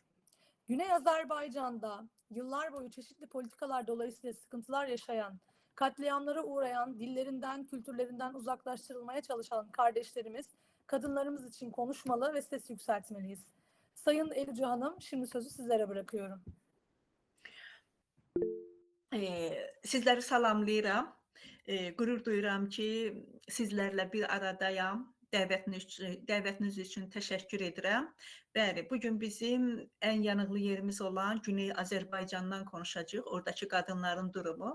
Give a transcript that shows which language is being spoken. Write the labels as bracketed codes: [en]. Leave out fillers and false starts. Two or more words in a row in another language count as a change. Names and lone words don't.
[tr] Güney Azerbaycan'da yıllar boyu çeşitli politikalar dolayısıyla sıkıntılar yaşayan, katliamlara uğrayan, dillerinden, kültürlerinden uzaklaştırılmaya çalışan kardeşlerimiz, kadınlarımız için konuşmalı ve ses yükseltmeliyiz. Sayın Elüce Hanım, şimdi sözü sizlere bırakıyorum. [az] Sizləri salamlayıram. Qürur duyuram ki, sizlərlə bir aradayam. Dəvətiniz üçün təşəkkür edirəm. Bəli, bugün bizim ən yanıqlı yerimiz olan Güney Azərbaycandan konuşacağıq, oradakı qadınların durumu.